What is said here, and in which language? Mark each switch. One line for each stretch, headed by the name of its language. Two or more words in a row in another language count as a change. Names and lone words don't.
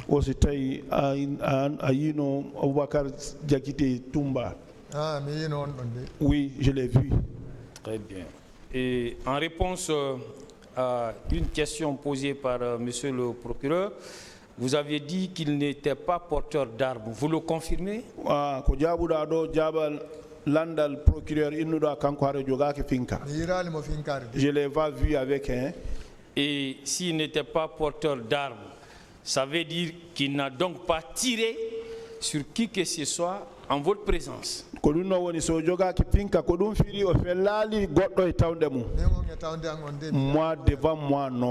French: Oui, je l'ai vu. Très bien. Et en réponse à une question posée par monsieur le procureur, vous avez dit qu'il n'était pas porteur d'armes. Vous le confirmez?
Fula: Landal procureur innuɗo kanko haare jogaki finka.
French: Je l'ai pas vu avec un. Et s'il n'était pas porteur d'armes, ça veut dire qu'il n'a donc pas tiré sur qui que ce soit en votre présence. Moi devant moi non.